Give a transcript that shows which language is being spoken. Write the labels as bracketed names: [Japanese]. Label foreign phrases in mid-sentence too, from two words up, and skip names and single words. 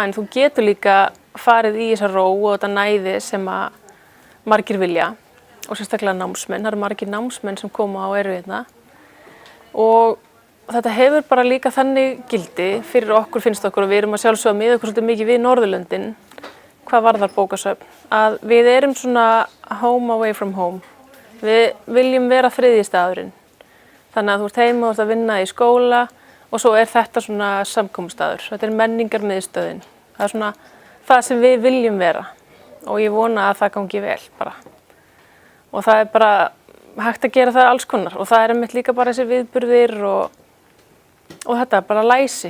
[Icelandic] En þú getur líka farið í þessa ró og þetta næði sem að margir vilja og sérstaklega námsmenn. Það eru margir námsmenn sem koma og eru hérna. Og þetta hefur bara líka þannig gildi fyrir okkur, finnst okkur, og við erum að sjálfsögða með okkur svolítið mikið við Norðurlöndin, hvað varðar bókasöfn, að við erum svona [English] home away from home. [Icelandic] Við viljum vera þriðji staðurinn. Þannig að þú ert heima og þú ert að vinna í skóla og svo er þetta svona samkomustaður. Þetta er menningarmiðstöðin. Það er svona það sem við viljum vera og ég vona að það gangi vel bara. Og það er bara hægt að gera það alls konar og það er einmitt líka bara þessi viðburðir og þetta er bara læsi.